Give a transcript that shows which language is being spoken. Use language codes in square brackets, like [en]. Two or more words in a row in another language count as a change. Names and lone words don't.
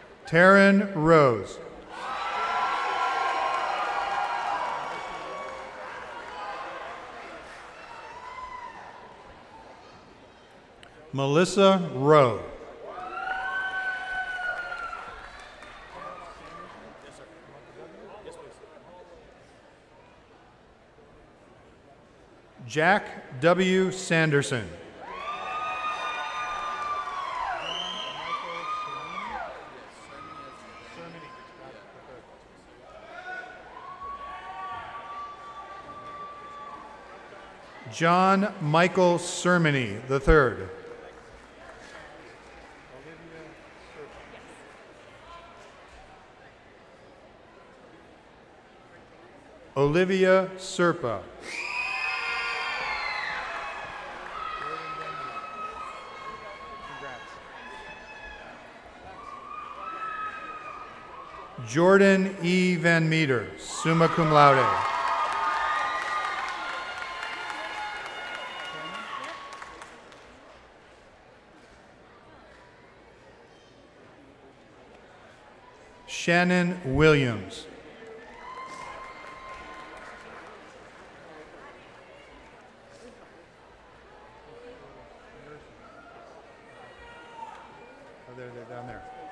[en] Taryn Rose. Melissa Rowe. Jack W. Sanderson. John Michael Sermony III. Olivia Serpa. Jordan E. Van Meter, [la] summa cum laude. [en] Shannon Williams. Oh, they're down there.